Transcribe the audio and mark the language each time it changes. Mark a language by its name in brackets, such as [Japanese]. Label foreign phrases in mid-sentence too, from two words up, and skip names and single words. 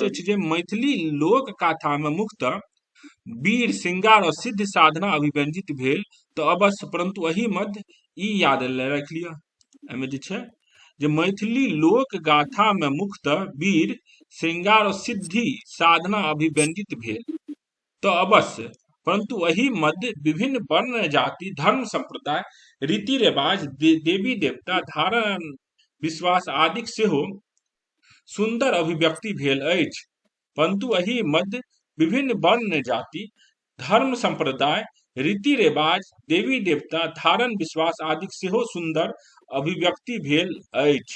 [Maithili] हम्म, अछि जे मैथिली लोक गाथा में मुख्यतः वीर श्रृंगार और सिद्ध साधना अभिव्यंजित भेल तऽ अवश्य, परंतु एहि मध्य ई याद राखि लिअ एहिमे जे छै जे मैथिली लोक गाथा में मुख्यतः वीर श्रृंगार और सिद्धि साधना अभिव्यंजित भेल तऽ अवश्य, परंतु एहि मध्य विभिन्न वर्ण जाति धर्म संप्रदाय रीति रिवाज देवी देवता धारण विश्वास आदि सेहो सुंदर अभिव्यक्ति भेल अछि। परंतु एहि मध्य विभिन्न वर्ण जाति धर्म संप्रदाय रीति रिवाज देवी देवता धारण विश्वास आदि सेहो सुंदर अभिव्यक्ति भेल अछि।